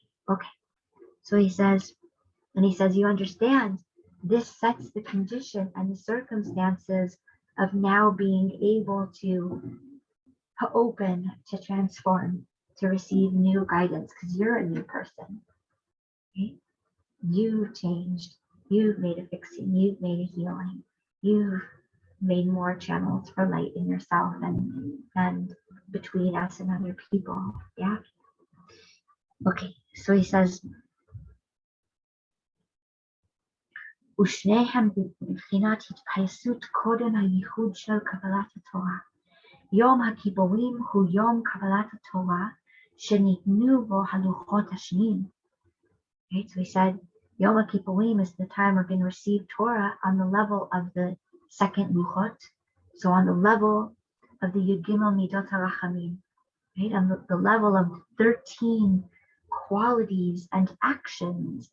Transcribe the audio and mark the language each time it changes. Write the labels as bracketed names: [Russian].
[English] Okay. So he says, you understand, this sets the condition and the circumstances of now being able to open, to transform, to receive new guidance, because you're a new person. Okay? You've changed. You've made a fixing. You've made a healing. You've made more channels for light in yourself and between us and other people. Yeah. Okay, so he says, [Hebrew] ושניהם בבחינת התפייסות קודם הייחוד של קבלת התורה. יום הכיפורים הוא יום קבלת התורה שניתנו בו הלוחות השניים. [English] Right, so he said, Yom Kippurim is the time we're going to receive Torah on the level of the second Luchot, so on the level of the [Hebrew] Yud Gimel Midot HaRachamim, [English] right, on the level of 13 qualities and actions.